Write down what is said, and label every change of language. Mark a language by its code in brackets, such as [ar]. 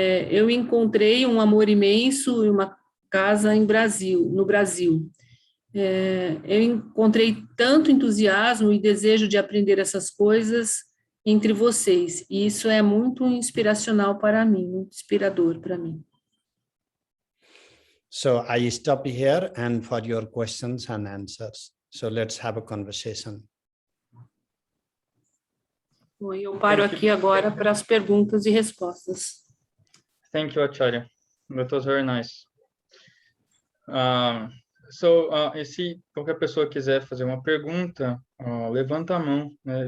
[pt] Eu encontrei um amor imenso e uma casa no Brasil. Eu encontrei tanto entusiasmo e desejo de aprender essas coisas entre vocês, e isso é muito inspiracional para mim, muito inspirador para mim. [en] So I stop here and for your questions and answers. So let's have a conversation. [pt] Bom, eu paro aqui agora para as perguntas e respostas. [en] Thank you, Ācarya. That was very nice. [pt] E se qualquer pessoa quiser fazer uma pergunta, levanta a mão, né?